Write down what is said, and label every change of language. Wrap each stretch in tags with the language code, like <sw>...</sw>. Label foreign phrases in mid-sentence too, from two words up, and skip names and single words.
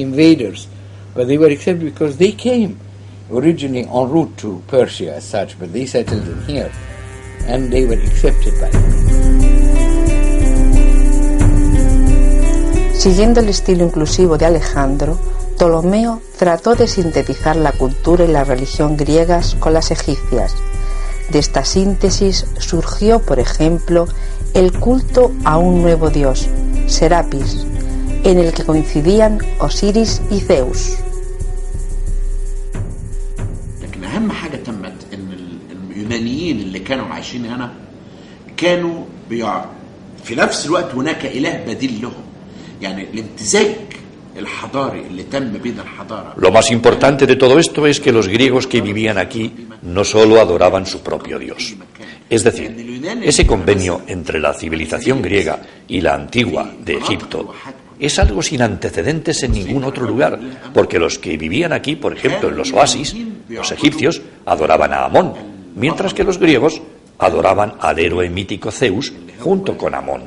<es>Siguiendo el estilo inclusivo de Alejandro, Ptolomeo trató de sintetizar la cultura y la religión griegas con las egipcias. De esta síntesis surgió, por ejemplo, el culto a un nuevo dios, Serapis, en el que coincidían Osiris y Zeus.</es> <ar>لكن أهم حاجة تمت إن اليونانيين اللي كانوا عايشين هنا كانوا في نفس الوقت هناك إله بديل لهم يعني الامتزاج.</ar> <es>Lo más importante de todo esto es que los griegos que vivían aquí no solo adoraban su propio Dios. Es decir, ese convenio entre la civilización griega y la antigua de Egipto es algo sin antecedentes en ningún otro lugar, porque los que vivían aquí, por ejemplo, en los oasis, los egipcios adoraban a Amón, mientras que los griegos adoraban al héroe mítico Zeus junto con Amón.</es>